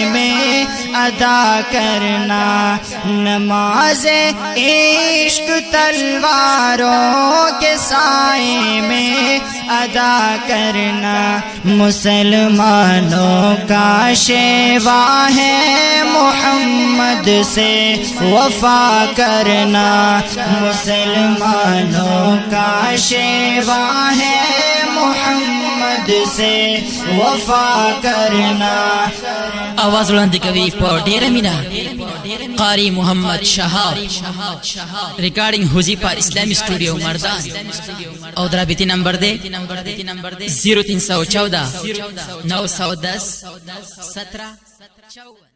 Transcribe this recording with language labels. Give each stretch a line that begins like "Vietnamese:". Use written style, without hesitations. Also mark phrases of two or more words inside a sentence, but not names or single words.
Urdu: میں ادا کرنا، نماز عشق تلواروں کے سائے میں ادا کرنا، مسلمانوں کا شیوا ہے محمد سے وفا کرنا، مسلمانوں کا شیوا ہے محمد سے وفا کرنا۔
Pashto: آواز وړاندې کوي په ډیره مینه قاری محمد شهاب، ریکارډینګ حذیفه اسلامی سټوډیو مردان، او درابطی نمبر دی 0314 910 1754۔